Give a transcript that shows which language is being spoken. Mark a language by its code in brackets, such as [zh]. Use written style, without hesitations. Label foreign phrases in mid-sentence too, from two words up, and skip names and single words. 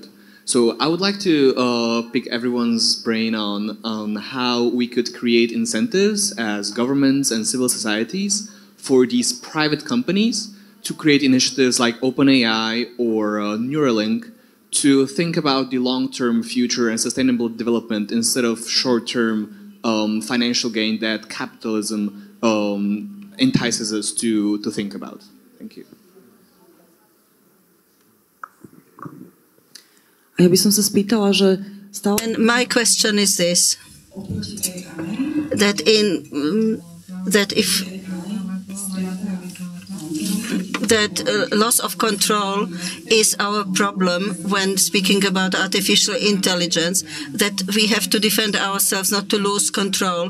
[en] So I would like to pick everyone's brain on how we could create incentives as governments and civil societies for these private companies to create initiatives like OpenAI or Neuralink to think about the long-term future and sustainable development instead of short-term financial gain that capitalism entices us to think about. Thank you. [sk] Ja by som sa spýtala, že stále... [en] And my question is this, that loss of control is our problem when speaking about artificial intelligence, that we have to defend ourselves not to lose control.